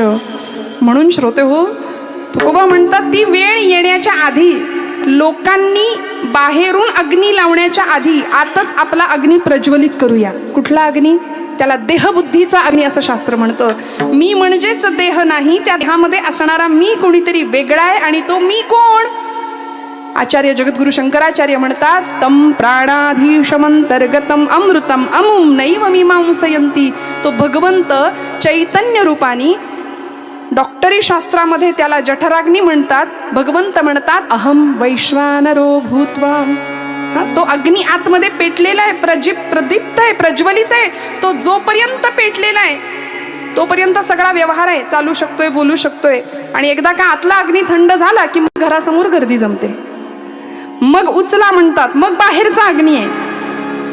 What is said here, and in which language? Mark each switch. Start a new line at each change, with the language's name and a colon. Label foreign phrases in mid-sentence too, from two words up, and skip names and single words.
Marathi: म्हणून श्रोते हो, तुकोबा म्हणतात ती वेळ येण्याच्या आधी, लोकांनी बाहेरून अग्नी लावण्याच्या आधी आतच आपला अग्नी प्रज्वलित करूया. कुठला अग्नी? त्याला देहबुद्धीचा अग्नी असं शास्त्र म्हणतं. मी म्हणजेच देह नाही, त्या देहामध्ये असणारा मी कोणीतरी वेगळा आहे. आणि तो मी कोण? आचार्य जगद्गुरु शंकराचार्य म्हणतात
Sanskrit: तम प्राणाधीशमंतर्गतम अमृतम अमुम नैव मीमांसयंती.
Marathi: तो भगवंत चैतन्य रूपानी, डॉक्टरी शास्त्रामध्ये त्याला जठराग्नी म्हणतात. भगवंत म्हणतात
Sanskrit: अहम वैश्वानरो भूत्वा.
Marathi: तो अग्नी आतमध्ये पेटलेला आहे, प्रदीप्त आहे, प्रज्वलित आहे. तो जोपर्यंत पेटलेला आहे तोपर्यंत सगळा व्यवहार आहे, चालू शकतोय, बोलू शकतोय. आणि एकदा का आतला अग्नी थंड झाला की मग घरासमोर गर्दी जमते, मग उचला म्हणतात, मग बाहेरचा अग्नी आहे.